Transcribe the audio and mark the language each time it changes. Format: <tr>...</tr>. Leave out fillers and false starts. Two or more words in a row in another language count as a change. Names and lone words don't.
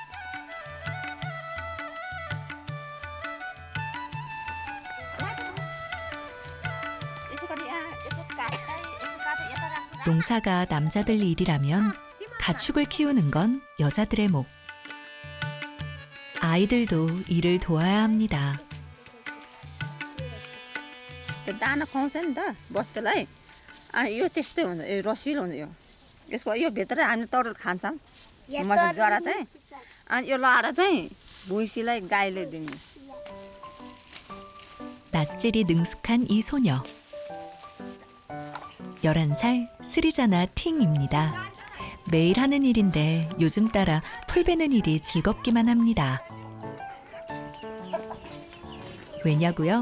<ko>농사가 남자들 일이라면 가축을 키우는 건 여자들의 목. 아이들도 일을 도와야 합니다.</ko> <ne>दाना खुवाउँछ नि त बस्तुलाई अनि यो त्यस्तै हुन्छ यो रसिलो हुन्छ यो यसको यो भित्र हामी तरुल खान्छौँ मसिन जरा चाहिँ अनि यो लहरा चाहिँ भुइँसीलाई गाईले दिने</ne> <ko>낯질이 능숙한 이 소녀. 11살 스리자나 팅입니다. 매일 하는 일인데 요즘 따라 풀 베는 일이 즐겁기만 합니다. 왜냐고요?</ko>